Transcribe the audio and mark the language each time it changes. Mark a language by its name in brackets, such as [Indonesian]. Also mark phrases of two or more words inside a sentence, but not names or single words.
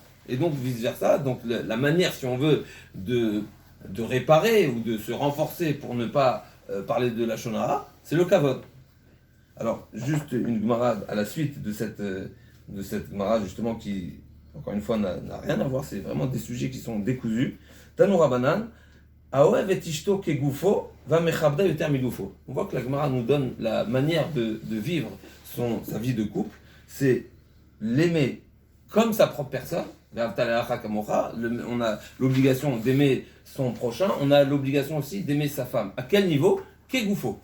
[French] Et donc vice-versa, donc la manière, si on veut, de réparer ou de se renforcer pour ne pas parler de [Hebrew] לשון הרע, [French] c'est le kavod. Alors, juste une Gemara à la suite de cette Gemara, justement, qui, encore une fois, n'a rien à voir, c'est vraiment des sujets qui sont décousus. [Hebrew] תנו רבנן, האוהב את אשתו כגופו, והמכבדה יותר מגופו. [French] On voit que la Gemara nous donne la manière de vivre sa vie de couple, c'est l'aimer comme sa propre personne. On a l'obligation d'aimer son prochain, on a l'obligation aussi d'aimer sa femme. À quel niveau ? Kegufo.